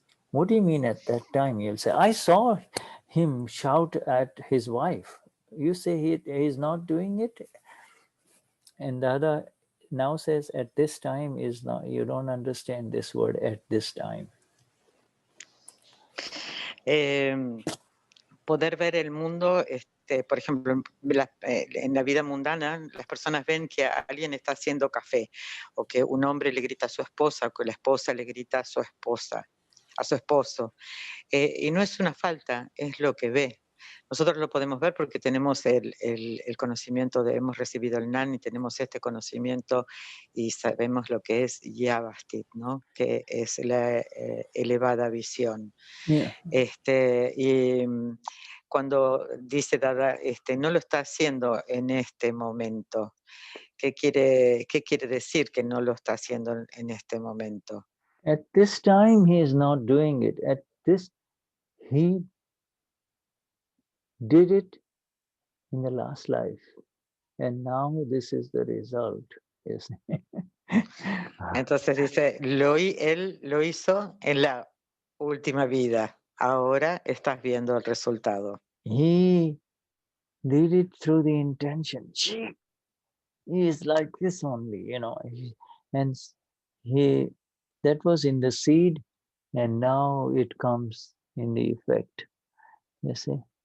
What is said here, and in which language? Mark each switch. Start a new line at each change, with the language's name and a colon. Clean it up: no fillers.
English: What do you mean at that time? You'll say, I saw him shout at his wife. You say he is not doing it, and the other now says at this time is not. You don't understand this word at this time.
Spanish: Poder ver el mundo, por ejemplo, en la vida mundana, las personas ven que alguien está haciendo café, o que un hombre le grita a su esposa, o que la esposa le grita a su esposa, a su esposo. Y no es una falta, es lo que ve. Nosotros lo podemos ver porque tenemos el conocimiento, hemos recibido el Gnani, tenemos este conocimiento y sabemos lo que es Vyavasthit, ¿no? Que es la elevada visión.
English: Yeah.
Spanish: Y cuando dice Dada, no lo está haciendo en este momento, ¿qué quiere decir que no lo está haciendo en este momento?
English: At this time he is not doing it. At this, he did it in the last life, and now this is the result. Yes.
Spanish: Entonces dice, él lo hizo en la última vida. Ahora estás viendo el resultado.
English: He did it through the intention. He is like this only, you know. And that was in the seed, and now it comes in the effect. You see.